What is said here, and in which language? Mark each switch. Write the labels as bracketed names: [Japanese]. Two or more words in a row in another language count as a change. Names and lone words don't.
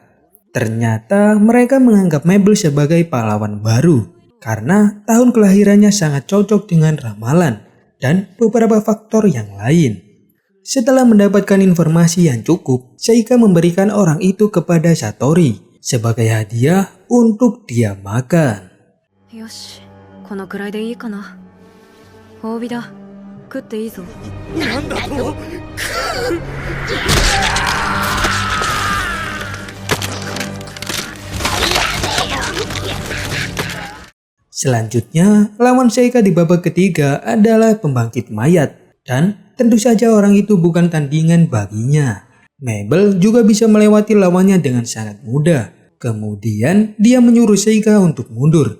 [Indonesian] Ternyata mereka menganggap Mabel sebagai pahlawan baru karena tahun kelahirannya sangat cocok dengan ramalan dan beberapa faktor yang lain. Setelah mendapatkan informasi yang cukup, Seika memberikan orang itu kepada Satori sebagai hadiah untuk dia makan. [Japanese] よし、このくらいでいいかな。褒美だ。食っていいぞ。なんだと？ [Indonesian] Selanjutnya, lawan Seika di babak ketiga adalah pembangkit mayat. Dan tentu saja orang itu bukan tandingan baginya. Mabel juga bisa melewati lawannya dengan sangat mudah. Kemudian dia menyuruh Seika untuk mundur.